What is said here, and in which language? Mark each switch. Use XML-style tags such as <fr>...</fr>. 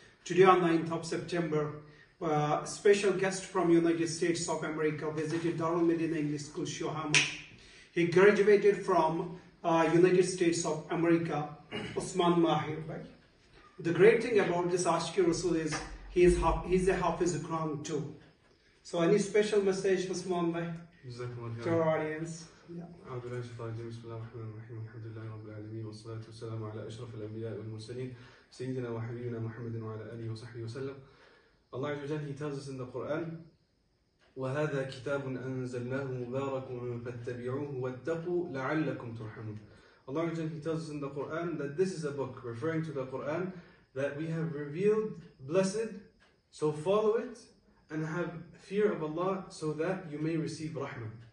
<en>Today on 9th of September, a special guest from United States of America visited Darul Medina English School, Shohama. He graduated from United States of America, Usman Mahir. The great thing about this Ashki Rasul is he's a Hafiz Quran too. So any special message, Usman bhai, to our audience?</en> <ar>أعوذ بالله من الشيطان الرجيم بسم الله الرحمن الرحيم الحمد لله رب العالمين والصلاة والسلام على أشرف الأنبياء والمرسلين سيدنا وحبيبنا محمد وعلى آله وصحبه وسلم.</ar> <en>Allah Azza wa Jalla, He tells us in the Quran,</en> <ar>وَهَذَا كِتَابٌ أَنزَلْنَاهُ مُبَارَكٌ فَاتَّبِعُوهُ وَاتَّقُوا لَعَلَّكُمْ تُرْحَمُونَ.</ar> <en>Allah Azza wa Jalla, He tells us in the Quran that this is a book, referring to the Quran, that we have revealed, blessed, so follow it and have fear of Allah so that you may receive rahmah.</en>